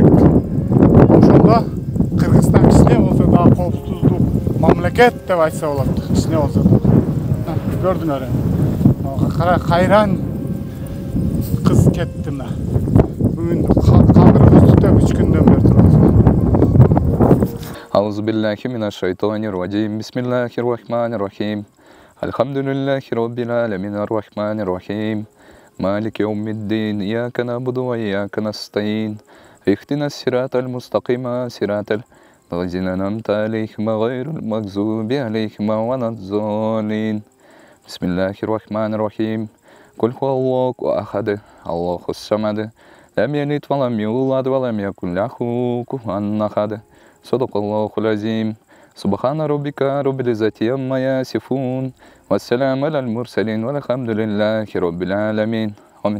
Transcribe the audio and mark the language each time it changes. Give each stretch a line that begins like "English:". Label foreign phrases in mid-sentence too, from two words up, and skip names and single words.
Kyrgyz: Ошондо Кыргызстан кичине болсо дагы коопсуздук мамлекет деп айтса болот. Кичине болсо. Көрдүңөр эми. Кайран кыз кетти мына. Бүгүн калдырып түтөп 3 күндөн бери турабыз.
Arabic: أعوذ بالله من الشيطان الرجيم. بسم الله الرحمن الرحيم الحمد لله رب العالمين الرحمن الرحيم. مالك يوم الدين. إياك نعبد وإياك نستعين. اهدنا الصراط المستقيم صراط الذين أنعمت عليهم غير المغضوب عليهم ولا الضالين بسم الله الرحمن الرحيم قل هو الله أحد الله الصمد لم يلد ولم يولد ولم يكن له كفوا أحد صدق الله العظيم سبحان ربك رب العزة عما يصفون والسلام على المرسلين والحمد لله رب العالمين آمين.